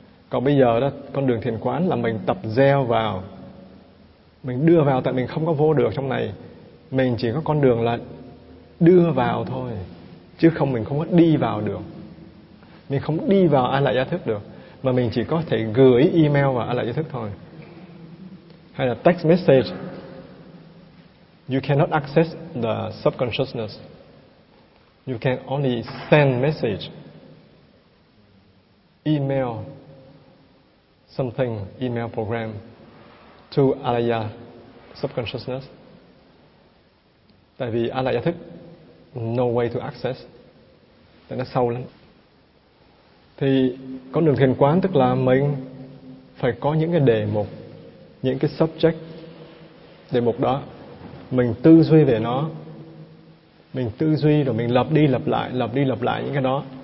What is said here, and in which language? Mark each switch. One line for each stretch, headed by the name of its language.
Vietnamese: Còn bây giờ đó, con đường thiền quán là mình tập gieo vào, mình đưa vào, tại mình không có vô được trong này, mình chỉ có con đường là đưa vào thôi, chứ không, mình không có đi vào được, mình không đi vào a lại gia thức được. Mà mình chỉ có thể gửi email và a lại gia thức thôi. Hay là text message.
English: You cannot access the subconsciousness. You can only send message. Email something, email program to
Vietnamese: a lại gia
English: subconsciousness.
Vietnamese: Tại vì a lại gia thức,
English: no way to access.
Vietnamese: Tại nó sâu lắm. Thì con đường thiền quán tức là mình phải có những cái đề mục, những cái subject, đề mục đó mình tư duy về nó, mình tư duy rồi mình lặp đi lặp lại, lặp đi lặp lại những cái đó.